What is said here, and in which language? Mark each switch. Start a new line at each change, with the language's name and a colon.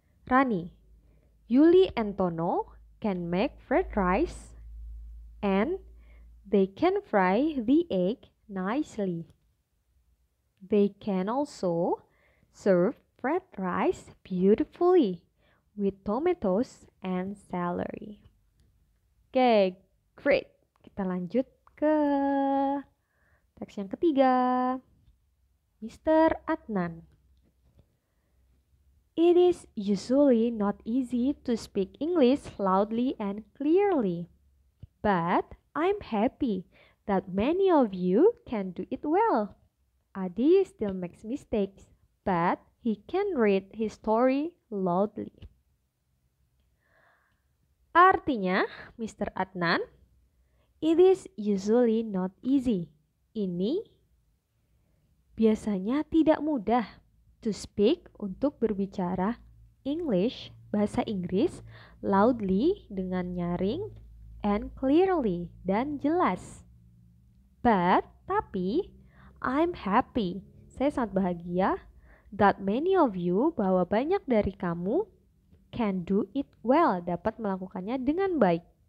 English: Rani, Yuli and Tono can make fried rice and they can fry the egg nicely. They can also serve fried rice beautifully with tomatoes and celery. Oke, great.
Indonesian: Kita lanjut ke teks yang ketiga.
English: Mr. Adnan. It is usually not easy to speak English loudly and clearly, but I'm happy that many of you can do it well. Adi still makes mistakes, but he can read his story loudly.
Indonesian: Artinya,
English: Mr. Adnan, it is usually not easy.
Indonesian: Ini biasanya tidak mudah
English: to speak
Indonesian: untuk berbicara English, bahasa Inggris,
English: loudly
Indonesian: dengan nyaring,
English: and clearly
Indonesian: dan jelas.
English: But,
Indonesian: tapi,
English: I'm happy,
Indonesian: saya sangat bahagia
English: that many of you,
Indonesian: bahwa banyak dari kamu
English: can do it well,
Indonesian: dapat melakukannya dengan baik.